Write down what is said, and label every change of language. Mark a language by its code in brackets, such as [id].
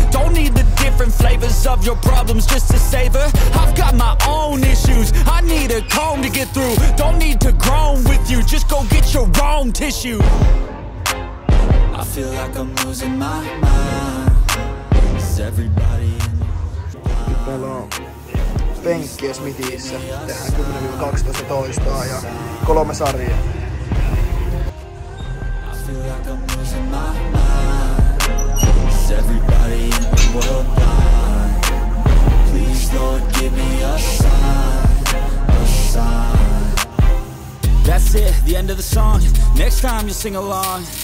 [en] Don't need the different flavors of your problems just to savor. I've got my own issues, I need a comb to get through. Don't need to groan with you, just go get your own tissue. I feel like I'm losing my mind. Is everybody in the [fi] Nyt meillä on penkkiä Smithissä. Tehdään 10-12 toistoa ja 3 sarjaa. [en] I feel like I'm losing my mind. Is everybody in the world blind? Please Lord give me a sign, a sign. That's it, the end of the song. Next time you'll sing along.